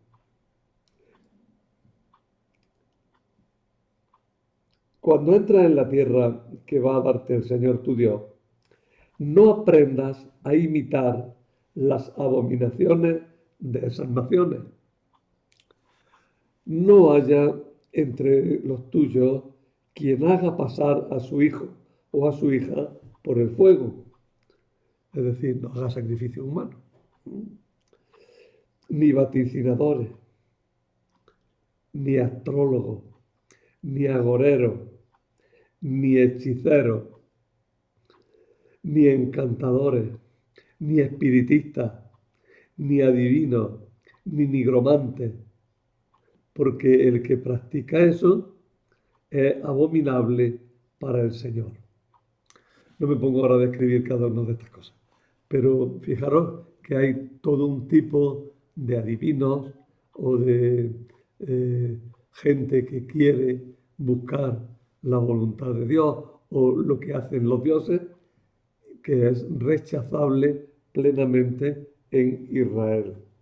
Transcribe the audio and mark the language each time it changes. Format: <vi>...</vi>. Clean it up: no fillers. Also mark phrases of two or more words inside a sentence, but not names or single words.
<es>cuando entras en la tierra que va a darte el Señor tu Dios, no aprendas a imitar las abominaciones de esas naciones. No haya entre los tuyos quien haga pasar a su hijo o a su hija por el fuego, es decir, no haga sacrificio humano, ni vaticinadores, ni astrólogos, ni agoreros, ni hechiceros, ni encantadores, ni espiritistas, ni adivinos, ni nigromantes, porque el que practica eso es abominable para el Señor. No me pongo ahora a describir cada una de estas cosas, pero fijaros que hay todo un tipo de adivinos o de gente que quiere buscar la voluntad de Dios o lo que hacen los dioses, que es rechazable plenamente en Israel.</es>